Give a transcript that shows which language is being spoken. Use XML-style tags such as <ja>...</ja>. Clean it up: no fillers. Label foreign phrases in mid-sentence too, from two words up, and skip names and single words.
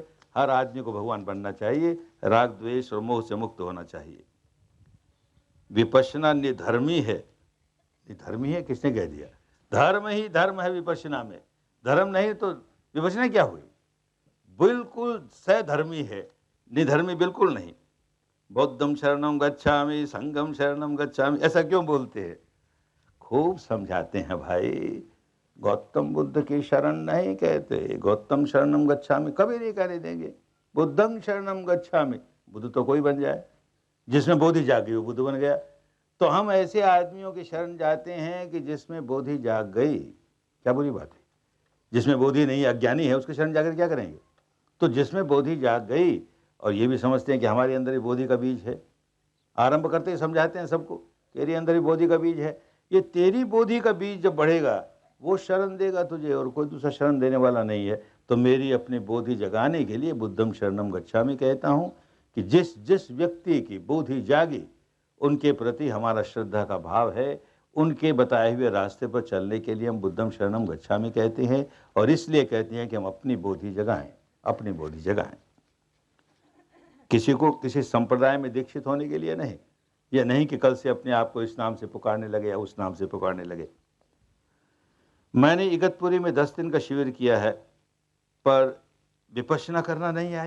<hi>हर आदमी को भगवान बनना चाहिए, राग द्वेष और मोह से मुक्त होना चाहिए। विपश्यना निधर्मी है। निधर्मी है किसने कह दिया? धर्म ही धर्म है विपश्यना में, धर्म नहीं तो विपश्यना क्या हुई? बिल्कुल सधर्मी है, निधर्मी बिल्कुल नहीं।</hi> <pi>बौद्धम शरणम गच्छामि, संघम शरणम गच्छामि,</pi> <hi>ऐसा क्यों बोलते हैं? खूब समझाते हैं भाई, गौतम बुद्ध की शरण नहीं कहते,</hi> <pi>गौतम शरणम गच्छामि</pi> <hi>कभी नहीं कहने देंगे।</hi> <pi>बुद्धं शरणम गच्छामि,</pi> <hi>बुद्ध तो कोई बन जाए, जिसमें बोधि जागी वो बुद्ध बन गया। तो हम ऐसे आदमियों की शरण जाते हैं कि जिसमें बोधि जाग गई। क्या बुरी बात है? जिसमें बोधि नहीं, अज्ञानी है, उसकी शरण जाकर क्या करेंगे? तो जिसमें बोधि जाग गई, और ये भी समझते हैं कि हमारे अंदर ही बोधि का बीज है, आरंभ करते ही समझाते हैं सबको, तेरे अंदर ही बोधि का बीज है। ये तेरी बोधि का बीज जब बढ़ेगा वो शरण देगा तुझे, और कोई दूसरा शरण देने वाला नहीं है। तो मेरी अपनी बोधि जगाने के लिए</hi> <pi>बुद्धम शरणम गच्छामि</pi> <hi>कहता हूँ कि जिस जिस व्यक्ति की बोधि जागी उनके प्रति हमारा श्रद्धा का भाव है, उनके बताए हुए रास्ते पर चलने के लिए हम</hi> <pi>बुद्धम शरणम गच्छामि</pi> <hi>कहते हैं। और इसलिए कहते हैं कि हम अपनी बोधि जगाएं, अपनी बोधि जगाएं। किसी को किसी संप्रदाय में दीक्षित होने के लिए नहीं, यह नहीं कि कल से अपने आप को इस नाम से पुकारने लगे या उस नाम से पुकारने लगे। मैंने इगतपुरी में 10 दिन का शिविर किया है, पर विपश्यना करना नहीं आई।</hi>